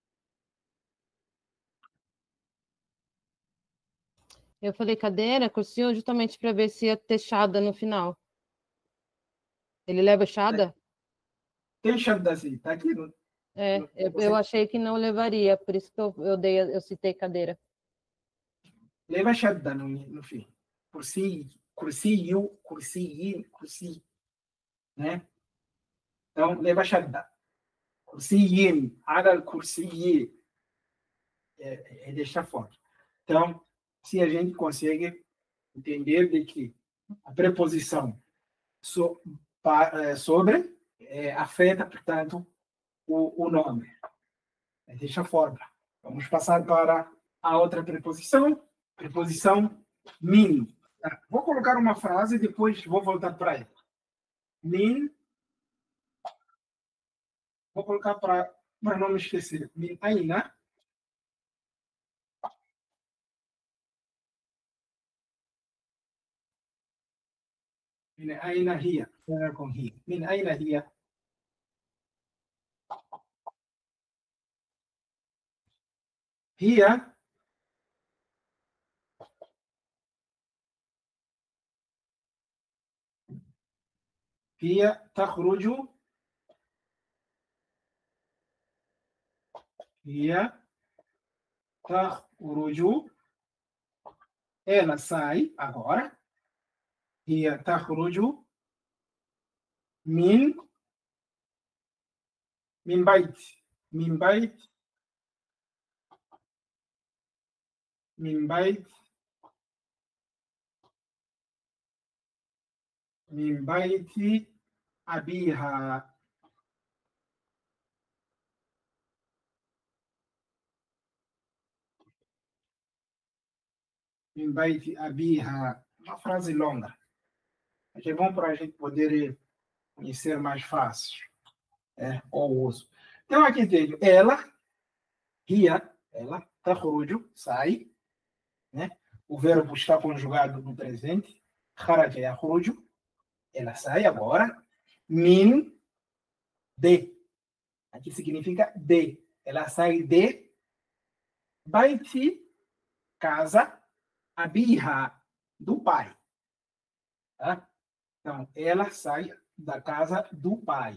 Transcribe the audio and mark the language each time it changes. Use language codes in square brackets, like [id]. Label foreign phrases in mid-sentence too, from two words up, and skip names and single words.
[pt] Eu falei cadeira, cursinho, justamente para ver se ia ter chada no final. Ele leva chada? Tem shadda assim, tá aqui? Eu achei que não levaria, por isso que eu citei cadeira. Leva shadda no fim. [ar] كرسيُّ، كرسيٍّ، كرسي. [pt] Né? Então, leva shadda. [ar] كرسيٍّ، على الكرسيِّ. [pt] É desta forma. Então, se a gente consegue entender de que a preposição sobre afeta, portanto, o nome. Desta forma. Vamos passar para a outra preposição. Preposição min. Vou colocar uma frase e depois vou voltar para ela. Min. Vou colocar para não me esquecer. [ar] من أين. من أين هي. Com هي. من أين هي. هي تخرج [pt] ela sai agora [ar] هي تخرج من بيت من بيت من بيت من بيت أبيها من بيت أبيها. [pt] Uma frase longa. Mas é bom para a gente poder conhecer mais fácil o uso. Então, aqui tem ela, ela, تخرج, sai, né? O verbo está conjugado no presente. [ar] خرج يخرج, [pt] ela sai agora. Min, de. Aqui significa de. Ela sai de Baiti, casa, abiha, do pai. Tá? Então, ela sai da casa do pai.